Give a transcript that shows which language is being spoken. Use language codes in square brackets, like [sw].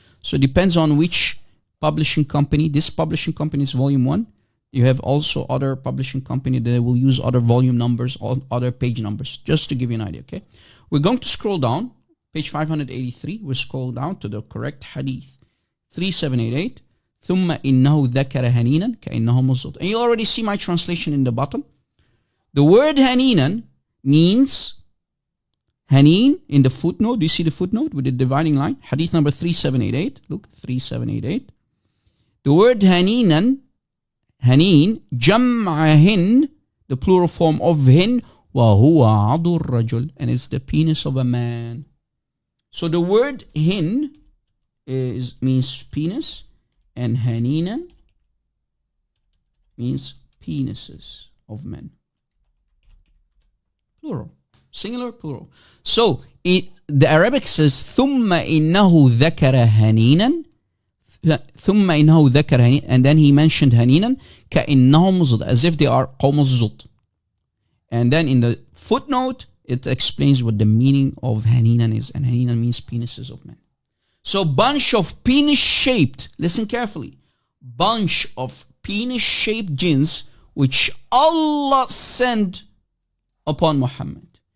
[en] So it depends on which publishing company. This publishing company is volume 1. You have also other publishing company that will use other volume numbers or other page numbers, just to give you an idea, okay? We're going to scroll down, page 583. We'll scroll down to the correct hadith. 3788. [ar] ثم إنه ذكر هنينا كأنه مزود. [en] And you already see my translation in the bottom. The word haninan means Hanin in the footnote. Do you see the footnote with the dividing line? Hadith number 3788. Look, 3788. The word Haninan, Hanin, jam'ahin, the plural form of hin, [ar] وَهُوَ عَضُ الرَّجُلِ, [en] and it's the penis of a man. So the word hin means penis, and Haninan means penises of men. Plural. Singular, plural. So the Arabic says [ar] ثُمَّ إِنَّهُ ذَكَرَ هَنِينًا [en] ثُمَّ إِنَّهُ ذَكَرَ هَنِينًا, and then he mentioned [ar] هَنِينًا كَإِنَّهُمْ مُزُدْ, [en] as if they are [ar] قَوْمُ الزُّدْ. [en] And then in the footnote, it explains what the meaning of haninan is, and haninan means penises of men. So bunch of penis-shaped, listen carefully, bunch of penis-shaped jinns which Allah sent upon Muhammad.